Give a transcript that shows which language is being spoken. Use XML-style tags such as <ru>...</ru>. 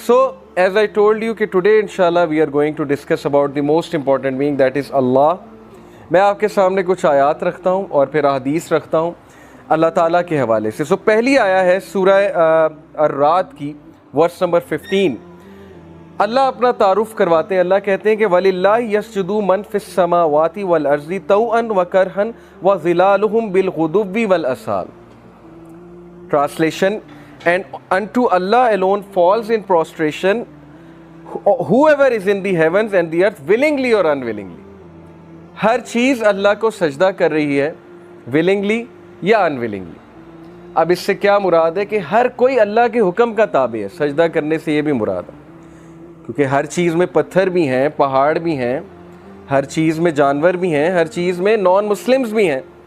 <en>So, as I told you کہ today inshallah we are going to discuss about the most important being, that is Allah.</en> <ur>میں آپ کے سامنے کچھ آیات رکھتا ہوں اور پھر احادیث رکھتا ہوں اللہ تعالیٰ کے حوالے سے. پہلی آیا ہے سورہ الرعد کی ورس نمبر 15. اللہ اپنا تعارف کرواتے ہیں. اللہ کہتے ہیں کہ</ur> <ar>وَلِلَّهِ يَسْجُدُ مَن فِي السَّمَاوَاتِ وَالْأَرْضِ طَوْعًا وَكَرْهًا وَظِلَالُهُمْ بِالْغُدُوِّ وَالْآصَالِ.</ar> <en>Translation: and unto Allah alone falls in prostration whoever is in the heavens and the earth, willingly or unwillingly.</en> <ur>ہر چیز اللہ کو سجدہ کر رہی ہے willingly یا unwillingly. اب اس سے کیا مراد ہے کہ ہر کوئی اللہ کے حکم کا تابع ہے. سجدہ کرنے سے یہ بھی مراد ہے کیونکہ ہر چیز میں پتھر بھی ہیں, پہاڑ بھی ہیں, ہر چیز میں جانور بھی ہیں, ہر چیز میں نان مسلمز بھی ہیں.</ur>